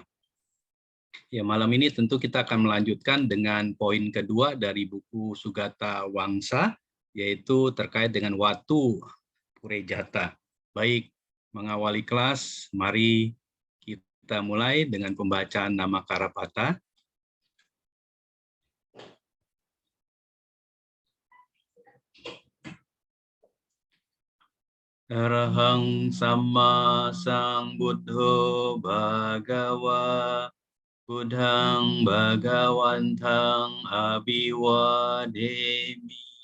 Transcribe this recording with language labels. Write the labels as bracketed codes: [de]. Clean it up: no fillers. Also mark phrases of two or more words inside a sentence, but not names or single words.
[id] Ya, malam ini tentu kita akan melanjutkan dengan poin kedua dari buku Sugata Wangsa, yaitu terkait dengan Watu Purejata. Baik, mengawali kelas, mari kita mulai dengan pembacaan nama Karapata. [pi] Arahang Samma Sambuddho Bhagawa Buddhang Bhagawantang Abhiwademi